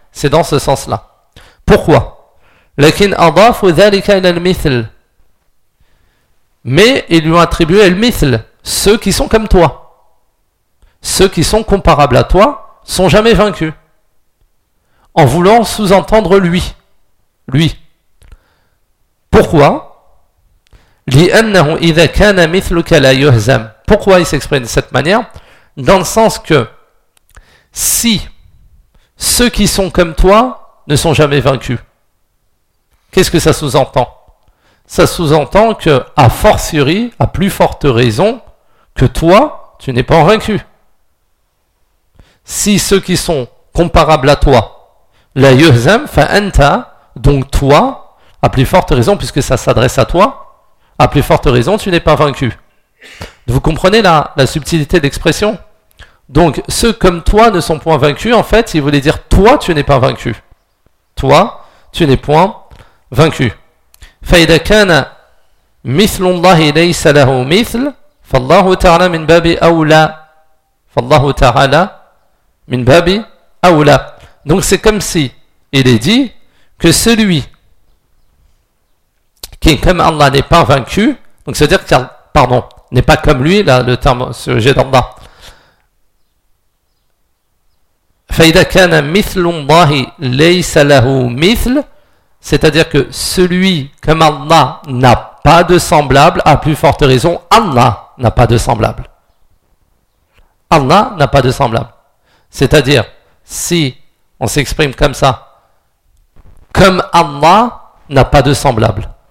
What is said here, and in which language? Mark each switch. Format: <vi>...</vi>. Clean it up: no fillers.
<fr>C'est dans ce sens-là. Pourquoi ?</fr> <ar>لكن أضاف ذلك إلى المثل.</ar> <fr>Mais ils lui ont attribué le mithl, ceux qui sont comme toi. Ceux qui sont comparables à toi sont jamais vaincus. En voulant sous-entendre lui. Lui. Pourquoi ?</fr> <ar>لأنه إذا كان مثلك لا يهزم.</ar> <fr>Pourquoi il s'exprime de cette manière ? Dans le sens que si ceux qui sont comme toi ne sont jamais vaincus. Qu'est-ce que ça sous-entend? Ça sous-entend que, a fortiori, à plus forte raison, que toi, tu n'es pas vaincu. Si ceux qui sont comparables à toi,</fr> <ar>la yuhzam fa anta,</ar> <fr>donc toi, à plus forte raison, puisque ça s'adresse à toi, à plus forte raison, tu n'es pas vaincu. Vous comprenez la subtilité de l'expression? Donc, ceux comme toi ne sont point vaincus, en fait, il voulait dire toi, tu n'es pas vaincu. Toi, tu n'es point vaincu.</fr> <ar>فإذا كان مثل الله ليس له مثل فالله تعالى من باب أولى فالله تعالى من باب أولى.</ar> <fr>Donc c'est comme si il est dit que celui qui est comme Allah n'est pas vaincu, donc c'est-à-dire que, pardon, n'est pas comme lui, là, le terme sujet d'Allah.</fr> <ar>فإذا كان مثل الله ليس له مثل.</ar> <fr>C'est-à-dire que celui comme Allah n'a pas de semblable, à plus forte raison, Allah n'a pas de semblable. Allah n'a pas de semblable. C'est-à-dire, si on s'exprime comme ça, comme Allah n'a pas de semblable.</fr>